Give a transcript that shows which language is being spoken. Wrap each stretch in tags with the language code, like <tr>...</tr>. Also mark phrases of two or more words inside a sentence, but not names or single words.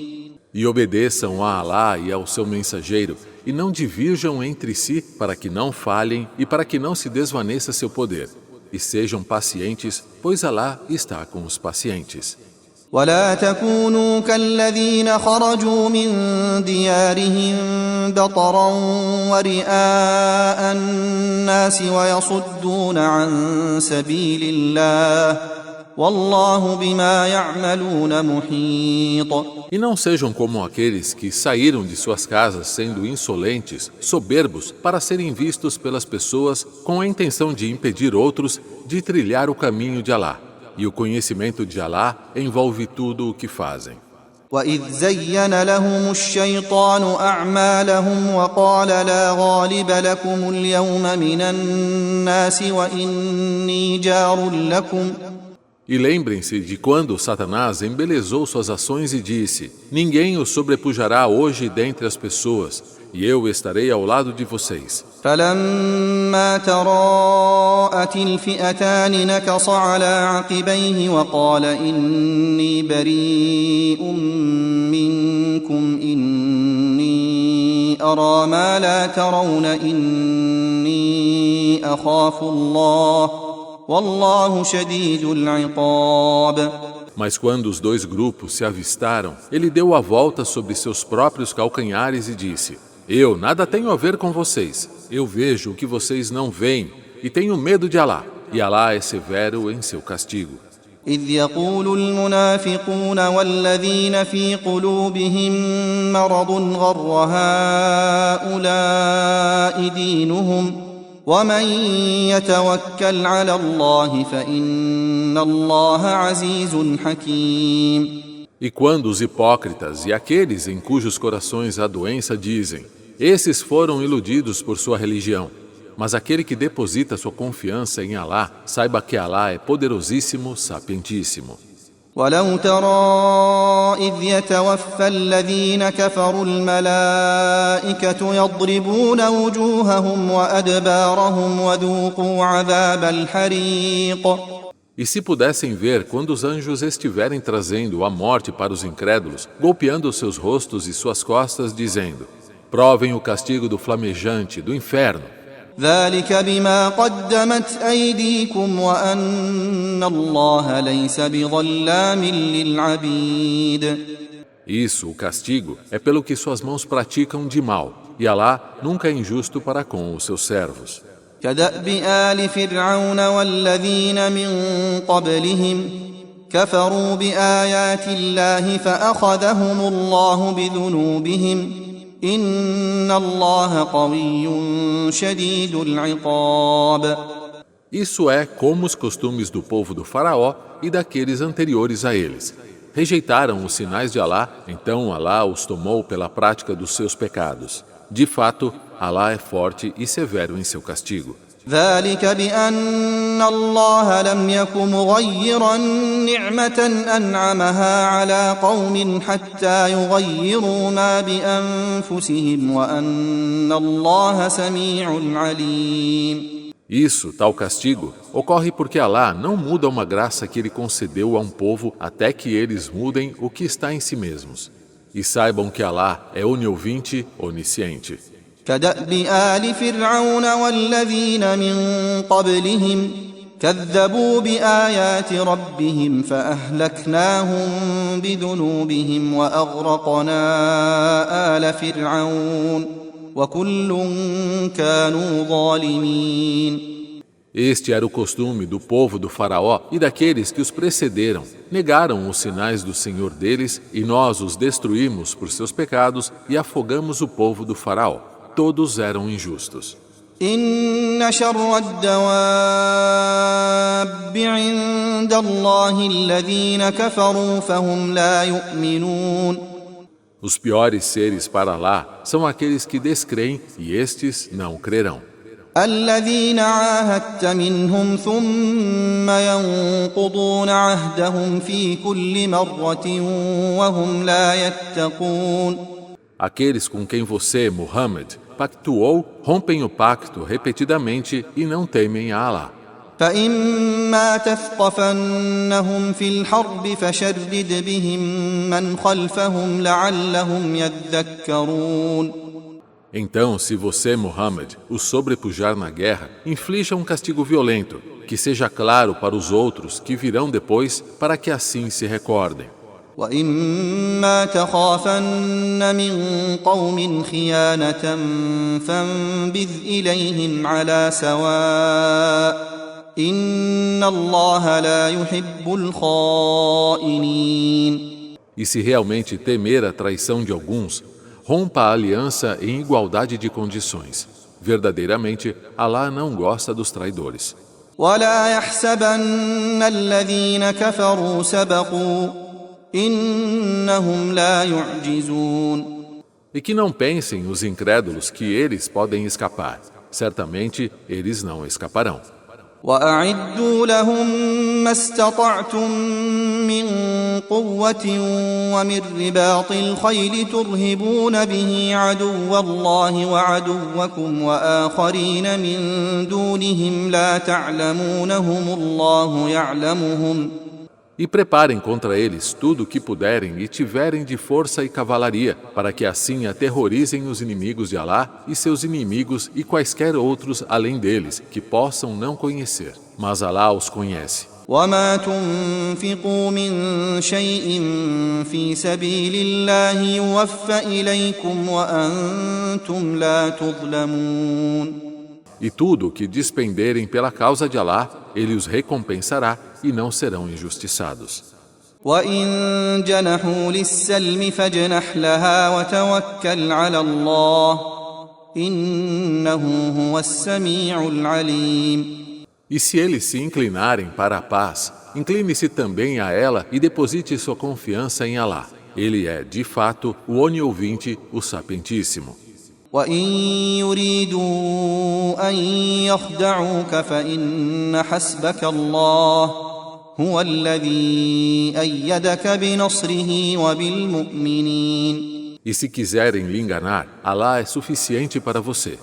<pt>E obedeçam a Alá e ao seu mensageiro, e não divirjam entre si para que não falhem e para que não se desvaneça seu poder. E sejam pacientes, pois Alá está com os pacientes.</pt> <ar>ولا تكونوا كالذين خرجوا من ديارهم بطرا ورئاء الناس ويصدون عن سبيل الله والله بما يعملون محيط.</ar> <pt>E não sejam como aqueles que saíram de suas casas sendo insolentes, soberbos, para serem vistos pelas pessoas com a intenção de impedir outros de trilhar o caminho de Alá. E o conhecimento de Alá envolve tudo o que fazem.</pt> <ar>وَإِذْ زَيَّنَ لَهُمُ الشَّيْطَانُ أَعْمَالَهُمْ وَقَالَ لَا غَالِبَ لَكُمُ الْيَوْمَ مِنَ النَّاسِ وَإِنِّي جَارٌ لَكُمْ.</ar> <pt>E lembrem-se de quando Satanás embelezou suas ações e disse: ninguém os sobrepujará hoje dentre as pessoas, e eu estarei ao lado de vocês.</pt> <ar>فَلَمَّا تَرَاءَتِ الْفِئَتَانِ نَكَصَ عَلَى عَقِبَيْهِ وَقَالَ إِنِّي بَرِيءٌ مِّنكُمْ إِنِّي أَرَىٰ مَا لَا تَرَوْنَ إِنِّي أَخَافُ اللَّهَ وَاللَّهُ شَدِيدُ الْعِقَابِ.</ar> <pt>Mas quando os dois grupos se avistaram, ele deu a volta sobre seus próprios calcanhares e disse: eu nada tenho a ver com vocês. Eu vejo o que vocês não veem e tenho medo de Alá. E Alá é severo em seu castigo.</pt> <ar>إذ يقول المنافقون والذين في قلوبهم مرض غر هؤلاء دينهم ومن يتوكل على الله فإن الله عزيز حكيم.</ar> <pt>E quando os hipócritas e aqueles em cujos corações há doença dizem: esses foram iludidos por sua religião, mas aquele que deposita sua confiança em Alá, saiba que Alá é poderosíssimo, sapientíssimo.</pt> <ar>ولو ترى إذ يتوفى الذين كفروا الملائكة يضربون وجوههم وأدبارهم وذوقوا عذاب الحريق.</ar> <pt>E se pudessem ver quando os anjos estiverem trazendo a morte para os incrédulos, golpeando seus rostos e suas costas, dizendo: provem o castigo do flamejante, do inferno.</pt> <ar>ذلك بما قدمت أيديكم وأن الله ليس بظلام للعبيد.</ar> <pt>Isso, o castigo, é pelo que suas mãos praticam de mal, e Alá nunca é injusto para com os seus servos.</pt> <ar>كدأب آل فرعون والذين من قبلهم كفروا بآيات الله فأخذهم الله بذنوبهم إن الله قوي شديد العقاب.</ar> <pt>Isso é como os costumes do povo do faraó e daqueles anteriores a eles. Rejeitaram os sinais de Alá, então Alá os tomou pela prática dos seus pecados. De fato, Alá é forte e severo em seu castigo.</pt> <ar>ذلك بأن الله لم يك مغيرا نعمة أنعمها على قوم حتى يغيروا ما بأنفسهم وأن الله سميع عليم.</ar> <pt>Isso, tal castigo, ocorre porque Alá não muda uma graça que Ele concedeu a um povo até que eles mudem o que está em si mesmos. E saibam que Alá é oniovinte, onisciente.</pt> <ar>كدأب آل فرعون والذين من قبلهم كذبوا بآيات ربهم فأهلكناهم بذنوبهم وأغرقنا آل فرعون وكل كانوا ظالمين.</ar> <pt>Este era o costume do povo do faraó e daqueles que os precederam. Negaram os sinais do Senhor deles e nós os destruímos por seus pecados e afogamos o povo do faraó. Todos eram injustos.</pt> <ar>إن شر الدواب عند الله الذين كفروا فهم لا يؤمنون.</ar> <pt>Os piores seres para Alá são aqueles que descreem e estes não crerão.</pt> <ar>الذين عاهدت منهم ثم ينقضون عهدهم في كل مرة وهم لا يتقون.</ar> <pt>Aqueles com quem você, Muhammad, pactuou, rompem o pacto repetidamente e não temem a Alá.</pt> <ar>فإما تثقفنهم في الحرب فشرد بهم من خلفهم لعلهم يذكرون.</ar> <pt>Então, se você, Muhammad, os sobrepujar na guerra, inflija um castigo violento, que seja claro para os outros que virão depois, para que assim se recordem.</pt> <ar>وإما تخافن من قوم خيانة فانبذ إليهم على سواء إن الله لا يحب الخائنين.</ar> <pt>E se realmente temer a traição de alguns, rompa a aliança em igualdade de condições. Verdadeiramente, Alá não gosta dos traidores.</pt> <ar>ولا يحسبن الذين كفروا سبقوا إنهم لا يعجزون.</ar> <pt>E que não pensem os incrédulos que eles podem escapar. Certamente, eles não escaparão.</pt> <ar>وأعدوا لهم ما استطعتم من قوة ومن رباط الخيل ترهبون به عدو الله وعدوكم وآخرين من دونهم لا تعلمونهم الله يعلمهم.</ar> <pt>E preparem contra eles tudo o que puderem e tiverem de força e cavalaria, para que assim aterrorizem os inimigos de Alá e seus inimigos e quaisquer outros além deles, que possam não conhecer. Mas Alá os conhece.</pt> <ar>وما تنفقوا من شيء في سبيل الله يوفى إليكم وأنتم لا تظلمون.</ar> <pt>E tudo o que despenderem pela causa de Alá, Ele os recompensará e não serão injustiçados.</pt> <ar>وإن جنحوا للسلم فاجنح لها وتوكل على الله إنه هو السميع العليم.</ar> <pt>E se eles se inclinarem para a paz, incline-se também a ela e deposite sua confiança em Alá. Ele é, de fato, o oniovinte, o sapientíssimo.</pt> <ar>وإن يريدوا أن يخدعوك فإن حسبك الله هو الذي أيدك بنصره وبالمؤمنين.</ar> <pt>E se quiserem lhe enganar, Alá é suficiente para você.</pt>